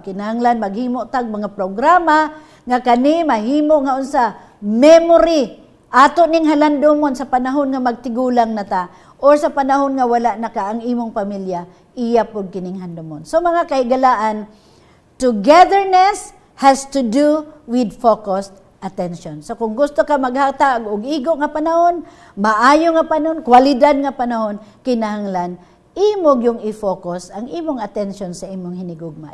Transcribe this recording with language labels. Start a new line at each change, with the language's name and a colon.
Cebuano: Kinahanglan maghimo tag mga programa nga kani mahimo nga unsa memory ato ning halandomon sa panahon nga magtigulang na ta or sa panahon nga wala na ka ang imong pamilya, iya pod kining handomon.
English: So
Cebuano: mga kaigalaan,
English: togetherness has to do with focused attention.
Cebuano: So kung gusto ka maghatag og igo nga panahon, maayo nga panahon, kwalidad nga panahon, kinahanglan imog yung i-focus ang imong attention sa imong hinigugma.